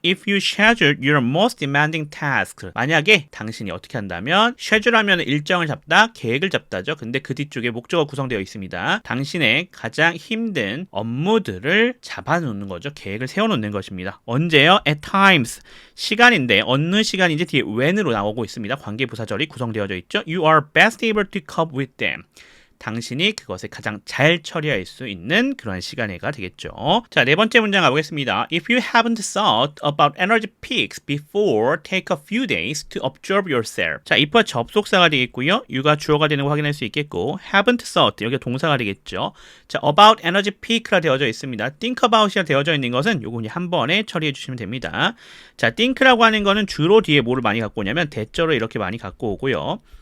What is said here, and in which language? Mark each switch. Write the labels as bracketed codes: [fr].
[ko] If you schedule your most demanding task, 만약에 당신이 어떻게 한다면 schedule 하면 일정을 잡다, 계획을 잡다죠. 근데 그 뒤쪽에 목적어 구성되어 있습니다. 당신의 가장 힘든 업무들을 잡아놓는 거죠. 계획을 세워놓는 것입니다. 언제요? [en] At times, [ko] 시간인데 어느 시간인지 뒤에 when으로 나오고 있습니다. 관계부사절이 구성되어져 있죠. [en] You are best able to cope with them. [ko] 당신이 그것을 가장 잘 처리할 수 있는 그런 시간애가 되겠죠. 자, 네 번째 문장 가보겠습니다. [en] If you haven't thought about energy peaks before, take a few days to observe yourself. [ko] 자, if가 접속사가 되겠고요. you가 주어가 되는 거 확인할 수 있겠고, [en] haven't thought, [ko] 여기가 동사가 되겠죠. 자, [en] about energy peak [ko] 라 되어져 있습니다. think about이라 되어져 있는 것은 요거 한 번에 처리해 주시면 됩니다. 자, think라고 하는 거는 주로 뒤에 뭐를 많이 갖고 오냐면 대절을 이렇게 많이 갖고 오고요.